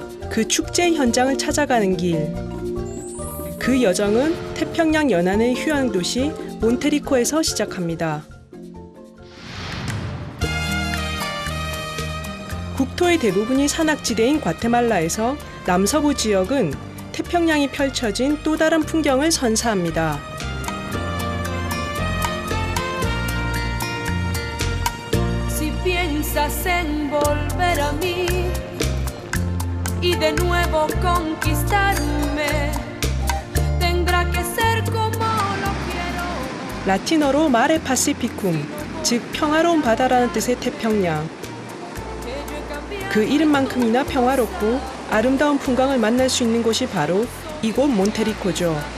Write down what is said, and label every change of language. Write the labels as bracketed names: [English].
[Korean] 그 축제 현장을 찾아가는 길. 그 여정은 태평양 연안의 휴양 도시 몬테리코에서 시작합니다. 국토의 대부분이 산악지대인 과테말라에서 남서부 지역은 태평양이 펼쳐진 또 다른 풍경을 선사합니다. [Spanish] Si piensas en volver a mí y de nuevo conquistarme, tendrá que ser como lo quiero. [Korean] 라틴어로 마레 파시피쿰, 즉 평화로운 바다라는 뜻의 태평양. 그 이름만큼이나 평화롭고 아름다운 풍광을 만날 수 있는 곳이 바로 이곳 몬테리코죠.